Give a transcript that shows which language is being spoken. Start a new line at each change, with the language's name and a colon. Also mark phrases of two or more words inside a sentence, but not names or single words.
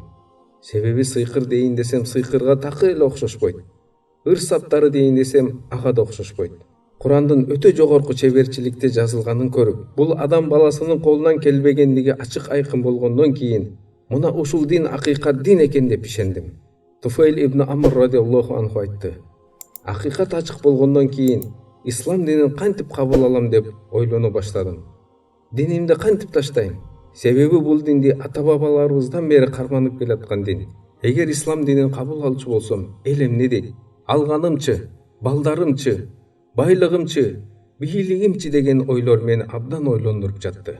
Kyrgyz: Себеби сыйкыр дейин десем сыйкырга такыр эле окшошпойт. Ыр саптары дейин десем ага да окшошпойт. Курандын өтө жогорку чеберчиликте жазылганын көрүп, бул адам баласынын колунан келбегендиги ачык айкын болгондон кийин, мына ушул дин акыйкат дин экен деп ишендим. Туфайл ибн Амр
Arabic: رضي الله عنه
Kyrgyz: айтты: "Акыйкат ачык болгондон кийин ислам динин кантип кабыл алам деп ойлоно баштадым. Динимди кантип таштайм? Себеби бул динди ата-бабаларыбыздан бери карманып келаткан дин. Эгер ислам динин кабыл алчу болсом, эл эмне дейт? Алганымчы, балдарымчы, байлыгымчы, бийлигимчи деген ойлор мени абдан ойлондуруп жатты.